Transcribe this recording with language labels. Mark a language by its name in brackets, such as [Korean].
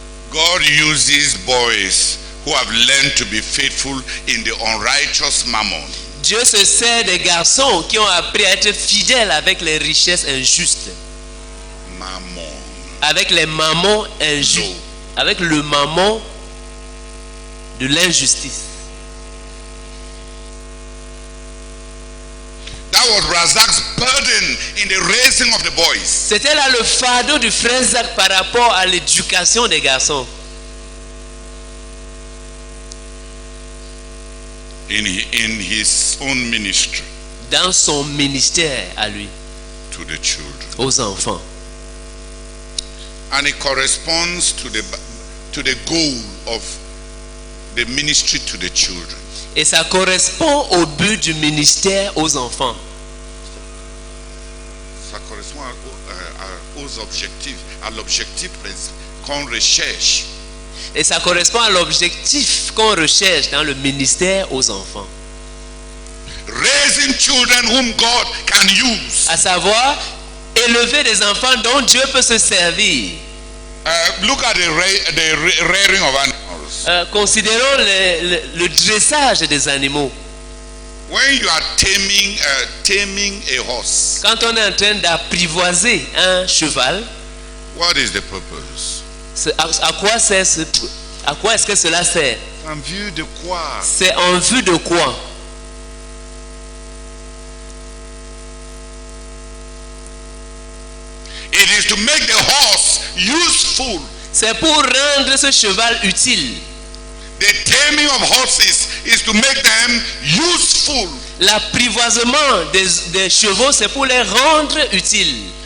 [English] God uses boys who have learned to be faithful in the unrighteous mammon. [French] Dieu se sert des garçons qui ont appris à être fidèles avec les richesses injustes, [English] Mammon. [French] avec les mammons injustes, [English] No. [French] avec le mammon de l'injustice. [English] That was Razak's burden in the raising of the boys. [French] C'était là le fardeau du frère Zach par rapport à l'éducation des garçons. [English] In his own ministry [French] Dans son ministère à lui, [English] to the children. [French] aux enfants. [English] And it corresponds to the goal of the ministry to the children. [French] Et ça correspond au but du ministère aux enfants. Ça correspond aux objectifs, à l'objectif qu'on recherche. Et ça correspond à l'objectif qu'on recherche dans le ministère aux enfants. [English] Raising children whom God can use. [French] À savoir, élever des enfants dont Dieu peut se servir. [English] Look at the rearing of animals. [French] Considérons le dressage des animaux. [English] When you are taming a horse, [French] Quand on est en train d'apprivoiser un cheval, [English] what is the purpose? [French] à quoi est-ce que cela sert? En vue de quoi? C'est en vue de quoi? [English] It is to make the horse useful. [French] C'est pour rendre ce cheval utile. [English] The taming of horses is to make them useful. [French] L'apprivoisement des chevaux, c'est pour les rendre utiles.